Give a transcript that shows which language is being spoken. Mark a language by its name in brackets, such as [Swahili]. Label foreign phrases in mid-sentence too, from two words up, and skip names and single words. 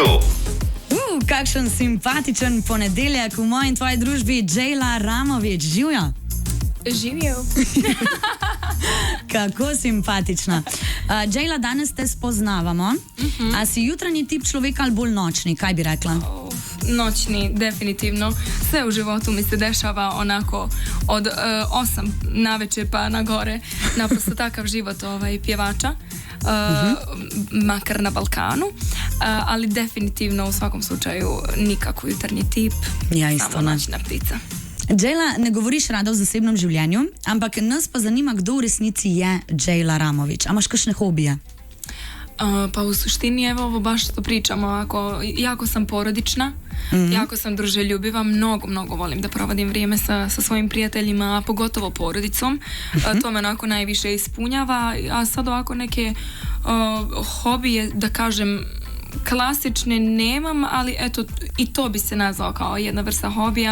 [Slovenian] Kakšen simpatičen ponedeljek v moji in tvoji družbi, Džejla Ramovič, živjo. Živijo. Kako simpatična. Džejla, danes te spoznavamo. A si jutranji tip človeka ali bolj nočni, kaj bi rekla? [Bosnian] Noćni, definitivno. Sve u životu mi se dešava onako od 8 navečer pa na gore. Naprosto takav život pjevača. Makar na Balkanu, ali definitivno u svakom slučaju nikako jutarnji tip, [Slovenian] Ja, isto, [Bosnian] samo [Slovenian] ne. [Bosnian] noćna ptica. [Slovenian] Džejla, ne govoriš rada v zasebnem življenju, ampak nas pa zanima, kdo v resnici je Džejla Ramovič. A imaš kakšne hobije? [Bosnian] Pa u suštini evo ovo baš što pričamo ovako, jako sam porodična, jako sam druželjubiva, mnogo volim da provodim vrijeme sa svojim prijateljima, a pogotovo porodicom. To me onako najviše ispunjava, a sad ovako neke hobije, da kažem, klasične nemam, ali eto i to bi se nazvao kao jedna vrsta hobija.